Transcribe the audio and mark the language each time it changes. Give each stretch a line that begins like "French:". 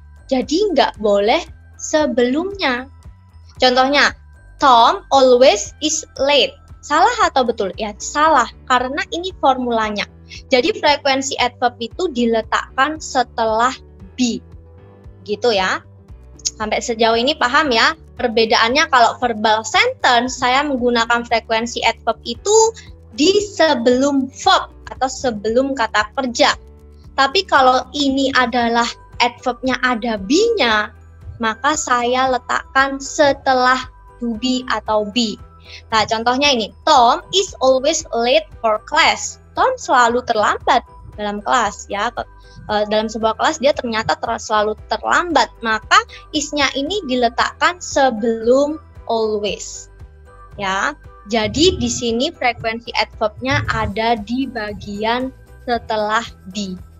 Indonesian: Jadi nggak boleh sebelumnya. Contohnya,
English: Tom always is late.
Indonesian: Salah atau betul? Ya, salah, karena ini formulanya. Jadi frekuensi adverb itu diletakkan setelah be. Gitu ya. Sampai sejauh ini paham ya? Perbedaannya kalau verbal sentence, saya menggunakan frekuensi adverb itu di sebelum verb atau sebelum kata kerja. Tapi kalau ini adalah adverbnya ada be-nya, maka saya letakkan setelah to be atau be. Nah, contohnya ini,
English: Tom is always late for class.
Indonesian: Tom selalu terlambat dalam kelas ya. Dalam sebuah kelas dia ternyata selalu terlambat, maka is-nya ini diletakkan sebelum always. Ya. Jadi di sini frekuensi adverbnya ada di bagian setelah be.